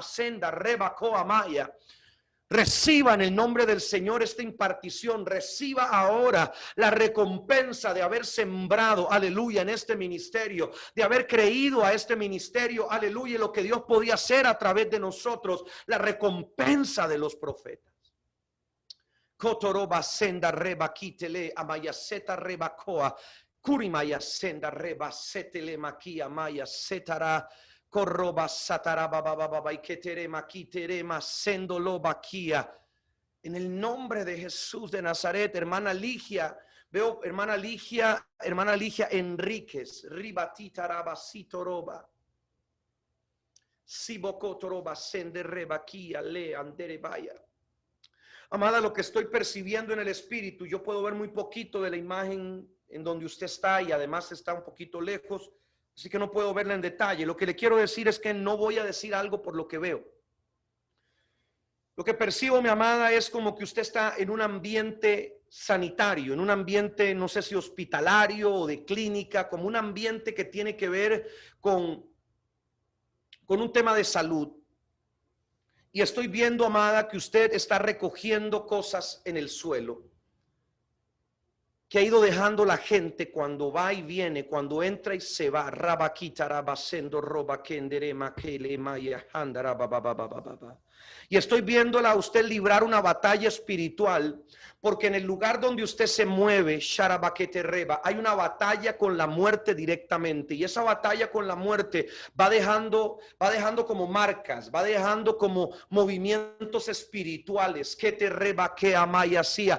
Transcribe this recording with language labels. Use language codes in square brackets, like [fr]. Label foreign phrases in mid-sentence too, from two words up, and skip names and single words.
[es] Raba quitarama senda reba coamaya. Reciba en el nombre del Señor esta impartición. Reciba ahora la recompensa de haber sembrado, aleluya, en este ministerio, de haber creído a este ministerio, aleluya, lo que Dios podía hacer a través de nosotros, la recompensa de los profetas. Kotoroba senda reba kitele amayaseta reba koa kurimaya senda reba setele makia maya setara corroba satara baba baba y ketere makitere masendo lo bakia. En el nombre de Jesús de Nazaret, hermana Ligia, veo hermana Ligia Enríquez, ribatita rabasito roba. Sibocotoroba sende rebaquia le andere vaya. Amada, lo que estoy percibiendo en el espíritu, yo puedo ver muy poquito de la imagen en donde usted está y además está un poquito lejos, así que no puedo verla en detalle. Lo que le quiero decir es que no voy a decir algo por lo que veo. Lo que percibo, mi amada, es como que usted está en un ambiente sanitario, en un ambiente, no sé si hospitalario o de clínica, como un ambiente que tiene que ver con un tema de salud. Y estoy viendo, amada, que usted está recogiendo cosas en el suelo que ha ido dejando la gente cuando va y viene, cuando entra y se va. Rabaquita, rabasendo, roba, kendere, makele, maya, handara, babababababa. Y estoy viéndola a usted librar una batalla espiritual, porque en el lugar donde usted se mueve, sharabaquete reba, hay una batalla con la muerte directamente, y esa batalla con la muerte va dejando como marcas, va dejando como movimientos espirituales, que te reba, que amaya hacía.